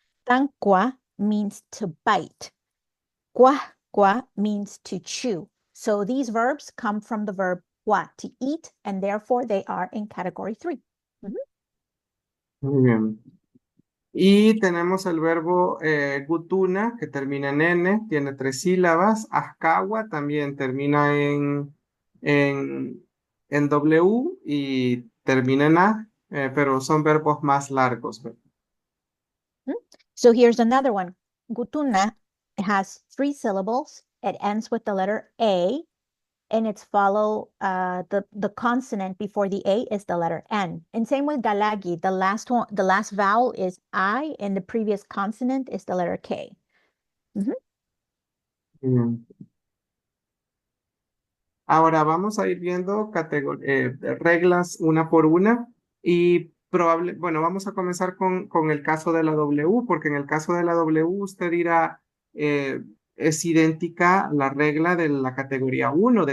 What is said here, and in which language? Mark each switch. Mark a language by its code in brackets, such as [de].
[en] Tankwa means to bite. Gua means to chew. So these verbs come from the verb gua, to eat, and therefore they are in category 3. [es] Muy bien. Y tenemos el verbo gutuna, que termina en N, tiene 3 sílabas. Azcagua también termina en, en W y termina en A, pero son verbos más largos. [en] So here's another one. Gutuna has 3 syllables. It ends with the letter A, and it's the consonant before the A is the letter N. And same with galagi, the last vowel is I, and the previous consonant is the letter K. [es] Bien. Ahora vamos a ir viendo reglas una por una y bueno, vamos a comenzar con el caso de la W, porque en el caso de la W usted dirá, es idéntica la regla de la categoría 1.